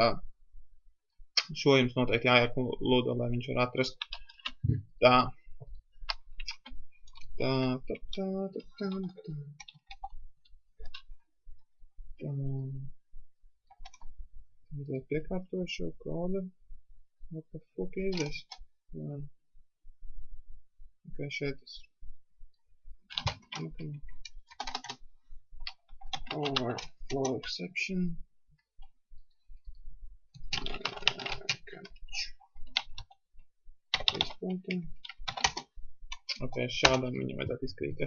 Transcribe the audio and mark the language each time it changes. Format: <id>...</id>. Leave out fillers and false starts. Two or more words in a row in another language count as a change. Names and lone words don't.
<lv>Šo jums noteikti jāiekludo, lai viņš var atrast. Tā. Mazliet piekārtoju šo kodu.</lv> <en>What the fuck is this?</en> <lv>Ok, šeit tas.</lv> <en>Okay. Overflow exception.</en> <lv>Ok, šādam viņam vajadzētu izkrīties.</lv>